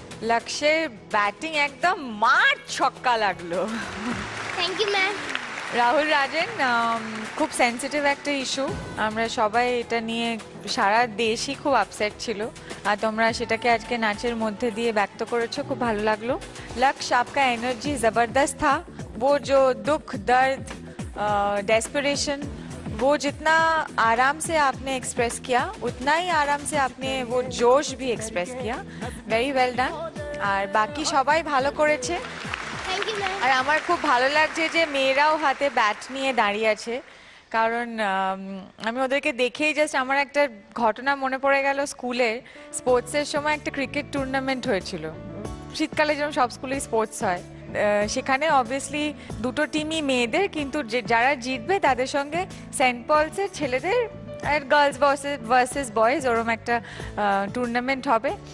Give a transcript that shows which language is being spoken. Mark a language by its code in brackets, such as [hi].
[bn] লক্ষ্যের ব্যাটিং একদম মার ছক্কা লাগলো। Thank you ma'am. Rahul Rajen খুব সেন্সিটিভ একটা ইস্যু, আমরা সবাই এটা নিয়ে সারা দেশই খুব আপসেট ছিল, আর তোমরা সেটাকে আজকে নাচের মধ্যে দিয়ে ব্যক্ত করেছো, খুব ভালো লাগলো। [hi] লক্ষ্য आपका एनर्जी ज़बरदस्त था, वो जो दुख दर्द डेस्परेशन वो जितना आराम से आपने एक्सप्रेस किया उतना ही आराम से आपने वो जोश भी एक्सप्रेस किया, [en] Very well done. [bn] আর বাকি সবাই ভালো করেছে। Thank you ma'am. আর আমার খুব ভালো লাগছে যে মেয়েরাও হাতে ব্যাট নিয়ে দাঁড়িয়ে আছে, কারণ আমি ওদেরকে দেখেই জাস্ট আমার একটা ঘটনা মনে পড়ে গেল। স্কুলে স্পোর্টসের সময় একটা ক্রিকেট টুর্নামেন্ট হয়েছিল, শীতকালে যেমন সব স্কুলেই স্পোর্টস হয়, সেখানে অবভিয়াসলি দুটো টিমই মেয়েদের, কিন্তু যারা জিতবে তাদের সঙ্গে সেন্ট পলসের ছেলেদের আর গার্লস ভার্সেস বয়েজ ওরম একটা টুর্নামেন্ট হবে।